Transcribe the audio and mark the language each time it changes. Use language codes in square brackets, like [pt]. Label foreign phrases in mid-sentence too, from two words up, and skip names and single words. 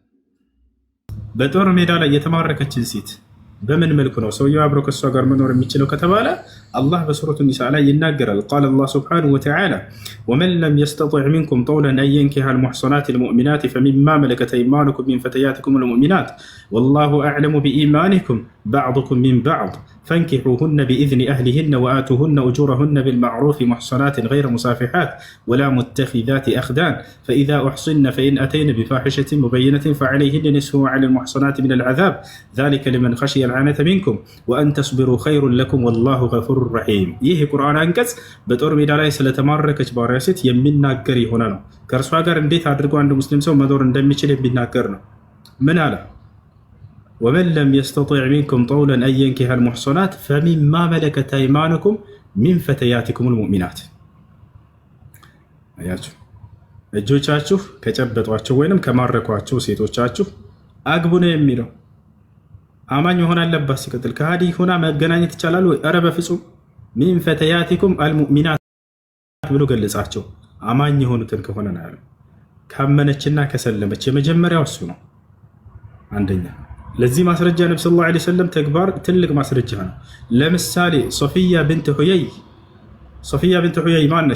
[am] በጦር ሜዳ ላይ የተማረከችን ሴት በምን መልኩ ነው ሰውየው አብሮ ከሷ ጋር መኖር የሚችለው ከተባለ አላህ በሱረቱ ኒሳ ላይ ይናገራል። [ar] قال الله سبحانه وتعالى ومن لم يستطع منكم طولا أن ينكح المحصنات المؤمنات فمما ملكت أيمانكم من فتياتكم المؤمنات والله أعلم بإيمانكم بعضكم من بعض فانكحوهن بإذن أهلهن وآتوهن أجورهن بالمعروف محصنات غير مصافحات ولا متخذات أخدان فإذا أحصن فإن أتين بفاحشة مبينة فعليهن نصف ما على المحصنات من العذاب ذلك لمن خشي العنة منكم وأن تصبروا خير لكم والله غفور رحيم [am] ይህ ቁርአን አንቀጽ በጦር ሜዳ ላይ ስለተማረከች ባሪያ ሴት የሚናገር የሆነ ነው። ከእርሷ ጋር እንዴት አድርጎ አንድ ሙስሊም ሰው መኖር እንደሚችል የሚናገር ነው። ምን አለ? [ar] ومن لم يستطع منكم طولا أن ينكح المحصنات فمما ملكت أيمانكم من فتياتكم المؤمنات [am] አያችሁ እጆቻችሁ ከጨበጧቸው ወይንም ከማረኳቸው ሴቶቻችሁ አግቡ ነው የሚለው። አማኝ መሆን አለባት። ሲቀጥል ከሃዲ ሆና መገናኘት ይቻላል ወይ? ኧረ በፍጹም። [ar] من فتياتكم المؤمنات [am] ብሎ ገለጻቸው። አማኝ የሆኑትን ከሆነ ነው ያለው። ካመነችና ከሰለመች የመጀመሪያው እሱ ነው። አንደኛ ለዚህ ማስረጃ ነብዩ [ar] صلى الله عليه وسلم [am] ተግባር ትልቅ ማስረጃ ነው። ለምሳሌ ሶፊያ ብንት ሁየይ ማነች?